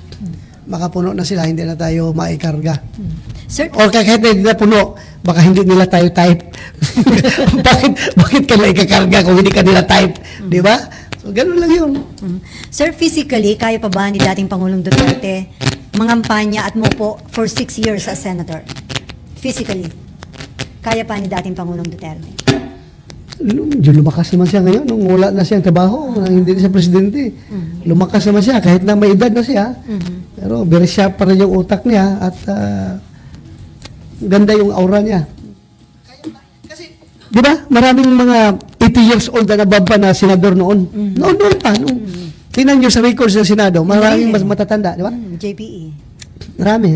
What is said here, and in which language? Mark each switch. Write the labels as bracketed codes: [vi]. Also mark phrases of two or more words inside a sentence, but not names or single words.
[tl] Makapuno na sila, hindi na tayo maikarga. Sir, Or kahit hindi na puno, baka hindi nila tayo type. bakit ka na ikakarga kung hindi ka nila type? Di ba? So, ganun lang yun. Sir, physically, kaya pa ba ni dating Pangulong Duterte mangampanya at mopo [en] for 6 years as senator? [tl] Physically, kaya pa ni dating Pangulong Duterte? Lumakas naman siya ngayon. Nung wala na siyang trabaho, nang hindi na siya presidente. Lumakas naman siya kahit na may edad na siya. Pero [en] very sharp [tl] pa rin yung utak niya at ganda yung aura niya. Di ba? Maraming mga 80 years old na nababa na senador noon. Noon pa. Tingnan nyo sa records ng Senado, maraming mas matatanda. Di ba? JPE. Marami.